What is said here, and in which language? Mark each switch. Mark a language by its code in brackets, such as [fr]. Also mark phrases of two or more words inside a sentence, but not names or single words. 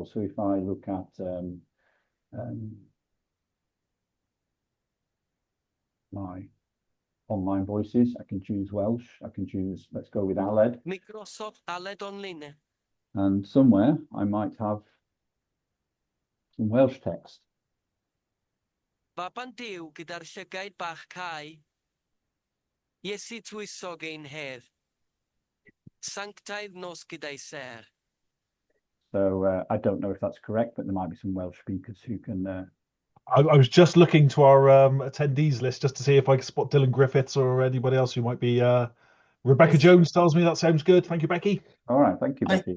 [en] So if I look at my online voices, I can choose Welsh. I can choose, let's go with Aled. Microsoft Aled Online. And somewhere I might have some Welsh text. [cy] Baban Duw gyda'r llygaid bach cau. Iesu tywysog ein hedd. Sanctaidd nos gyda'i ser. [en] So I don't know if that's correct, but there might be some Welsh speakers who can. I was just looking to our attendees list just to see if I could spot Dylan Griffiths or anybody else who might be. Rebecca Jones tells me that sounds good. Thank you, Becky. All right, thank you, Becky.